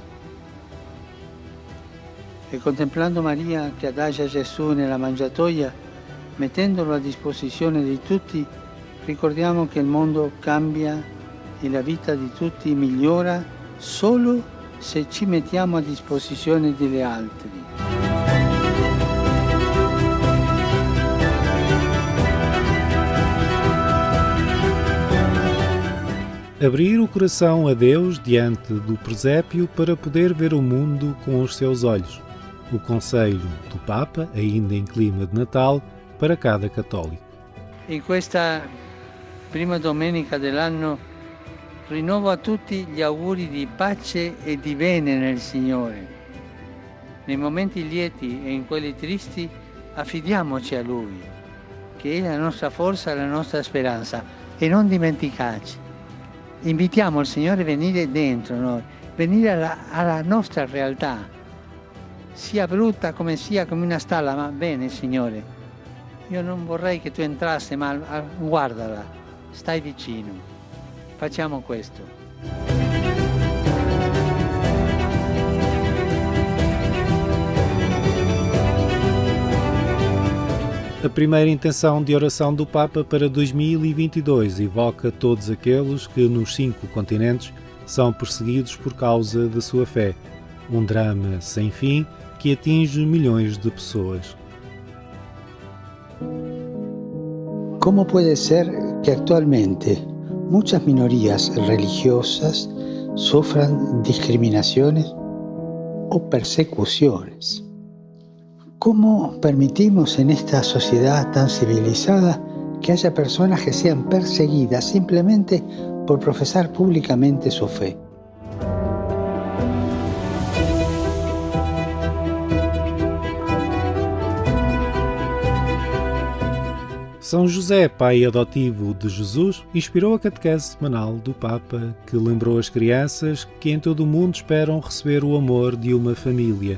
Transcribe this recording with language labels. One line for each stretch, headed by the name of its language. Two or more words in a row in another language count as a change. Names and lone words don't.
Italian: E contemplando Maria che adagia Gesù nella mangiatoia, mettendolo a disposizione di tutti, ricordiamo che il mondo cambia e la vita di tutti migliora solo se ci mettiamo a disposizione degli altri.
Portuguese: Abrir o coração a Deus diante do presépio para poder ver o mundo com os seus olhos. O conselho do Papa, ainda em clima de Natal, para cada católico.
Italian: In questa prima domenica dell'anno rinnovo a tutti gli auguri di pace e di bene nel Signore. Nei momenti lieti e in quelli tristi affidiamoci a Lui, che è la nostra forza e la nostra speranza, e non dimenticarci. Invitiamo il Signore a venire dentro noi, venire alla nostra realtà, sia brutta come sia come una stalla, ma bene Signore, io non vorrei che tu entrassi, ma guardala, stai vicino, facciamo questo.
Portuguese: A primeira intenção de oração do Papa para 2022 evoca todos aqueles que nos 5 continentes são perseguidos por causa da sua fé. Um drama sem fim que atinge milhões de pessoas.
Spanish: ¿Cómo puede ser que actualmente muchas minorías religiosas sufran discriminaciones o persecuciones? ¿Cómo permitimos en esta sociedad tan civilizada que haya personas que sean perseguidas simplemente por profesar públicamente su fe?
Portuguese: São José, pai adotivo de Jesus, inspirou a catequese semanal do Papa, que lembrou as crianças que em todo o mundo esperam receber o amor de uma família.